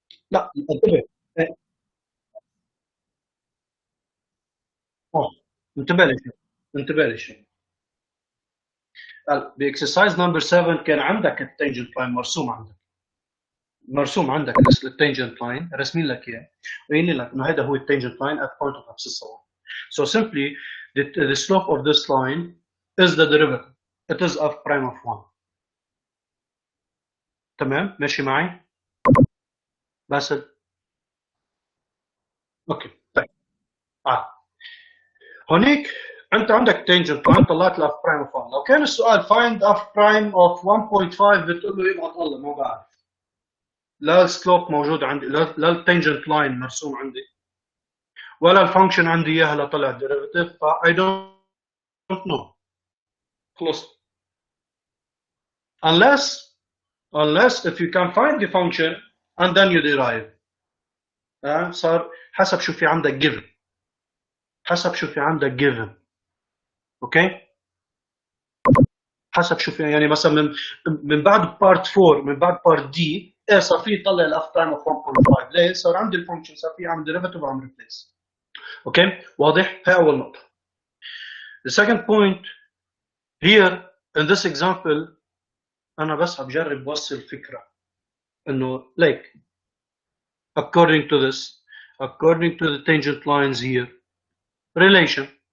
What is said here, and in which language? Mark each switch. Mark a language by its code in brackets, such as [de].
[ar] لا انتبه انتبه لشيء. باكسرسايز نمبر 7 كان عندك التنجنت لاين مرسوم عندك التنجنت لاين رسمين لك اياه وقايلين لك انه هذا هو التنجنت لاين [en] at point of abscissa 1. So simply the slope of this line is the derivative. It is f prime of 1. [ar] تمام ماشي معي؟ باسل؟ اوكي طيب هونيك انت عندك تنجنت لاين طلعت الاف برايم اوف 1. لو كان السؤال [en] find f prime of 1.5 [ar] بتقول له يبعث الله ما بعرف. لا السلوب موجود عندي، لا التنجنت لاين مرسوم عندي، ولا الفانكشن عندي اياها لطلع ديريفيتيف، ف [en] I don't know. [ar] خلص. [en] Unless if you can find the function and then you derive. [ar] صار حسب شو في عندك given. اوكي؟ حسب شو في يعني مثلا من بعد بارت 4 من بعد بارت دي صار في يطلع الاف برايم اوف 1.5. ليه؟ صار عندي الفانكشن صار في عم ديريفيتيف وعم ريبليس. اوكي؟ واضح؟ هي اول نقطة. [en] The second point here in this example [ar] أنا بس بجرب وصل فكرة إنه [en] like according to the tangent lines here relation.